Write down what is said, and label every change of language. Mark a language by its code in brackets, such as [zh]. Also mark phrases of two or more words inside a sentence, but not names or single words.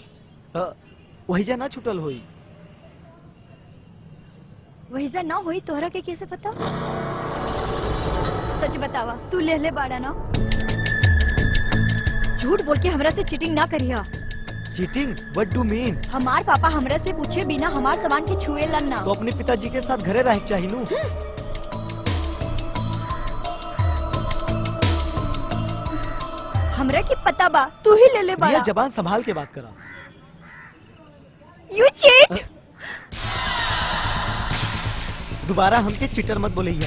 [bho] वही जा ना छुटल होई। वही जा ना होई तोहरा के कैसे पता? सच बतावा, तू ले ले बाड़ा ना? झूठ बोल के हमरा से चीटिंग ना करिया। चीटिंग? [en] What do you mean? [bho] हमार पापा हमरा से पूछे बिना हमार सामान के छुए लन्ना। तो अपने पिताजी के साथ घरे रह चाहिए नू। हमरा की पता बा, तू ही ले ले बाड़ा। ये जबान संभाल के बात करा। [en] You cheat! [bho] दोबारा हमके चीटर मत बोलिए।